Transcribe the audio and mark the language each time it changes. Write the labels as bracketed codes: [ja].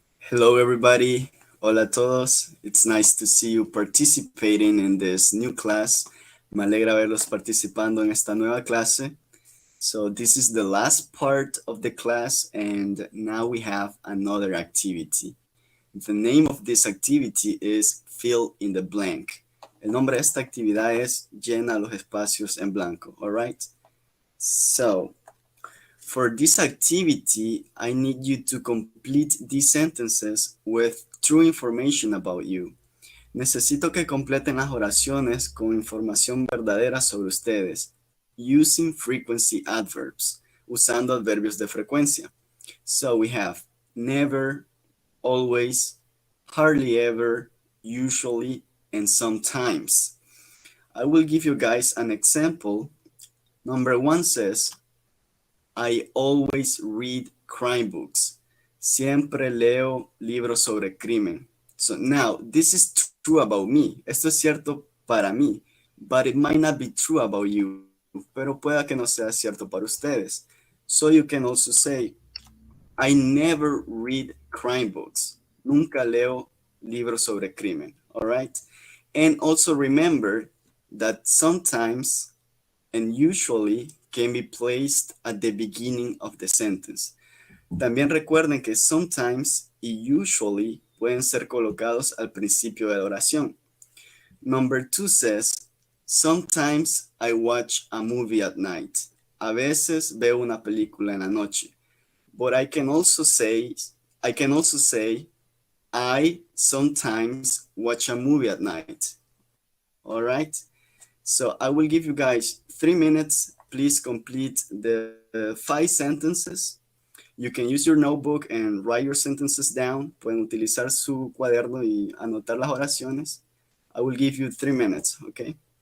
[en] Hello, everybody. [es] Hola a todos. [en] It's nice to see you participating in this new class. [es] Me alegra verlos participando en esta nueva clase. [en] So this is the last part of the class, and now we have another activity. The name of this activity is Fill in the Blank. [es] El nombre de esta actividad es Llena los espacios en blanco. [en] All right? So, for this activity, I need you to complete these sentences with true information about you. [es] Necesito que completen las oraciones con información verdadera sobre ustedes, [en] using frequency adverbs, [es] usando adverbios de frecuencia. [en] So we have never, always, hardly ever, usually, and sometimes. I will give you guys an example. Number 1 says, I always read crime books. [es] Siempre leo libros sobre crimen. [en] So now, this is true about me. [es] Esto es cierto para mí. [en] but it might not be true about you, [es] pero pueda que no sea cierto para ustedes. [en] So you can also say, I never read crime books. [es] Nunca leo libros sobre crimen, [en] all right? And also remember that sometimes and usually can be placed at the beginning of the sentence. [es] También recuerden que sometimes y usually pueden ser colocados al principio de la oración. [en] Number 2 says, sometimes I watch a movie at night. [es] A veces veo una película en la noche. [en] But I can also say I sometimes watch a movie at night. All right. So I will give you guys 3 minutes. Please complete the 5 sentences. You can use your notebook and write your sentences down. [es] Pueden utilizar su cuaderno y anotar las oraciones. [en] I will give you 3 minutes, okay?